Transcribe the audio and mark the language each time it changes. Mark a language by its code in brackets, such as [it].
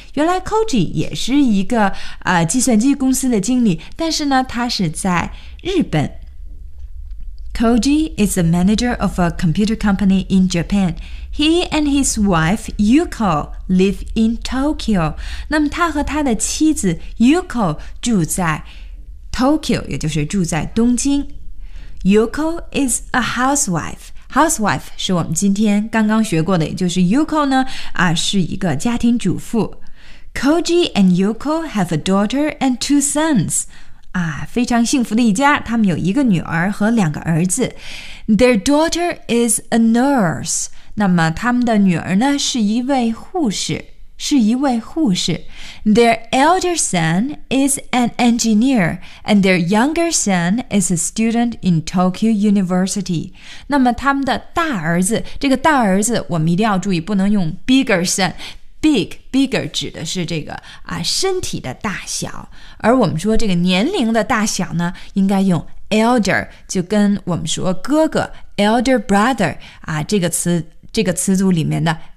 [zh] 原来 Koji 也是一个、计算机公司的经理，但是呢，他是在日本。 [en] Koji is a manager of a computer company in Japan. He and his wife Yuko live in Tokyo. [zh] 那么他和他的妻子 Yuko 住在 Tokyo， 也就是住在东京。 [en] Yuko is a housewife. [zh] Housewife 是我们今天刚刚学过的，也就是 Yuko 呢、是一个家庭主妇。 [en] Koji and Yuko have a daughter and two sons. [zh] 啊，非常幸福的一家，他们有一个女儿和两个儿子。 [en] Their daughter is a nurse. [zh] 那么他们的女儿呢，是一位护士。是一位护士。 [en] Their elder son is an engineer, and their younger son is a student in Tokyo University. [zh] 那么他们的大儿子，这个大儿子我们一定要注意，不能用 bigger son。 bigger 指的是这个啊身体的大小，而我们说这个年龄的大小呢，应该用 elder， 就跟我们说哥哥 elder brother 啊这个词组里面的。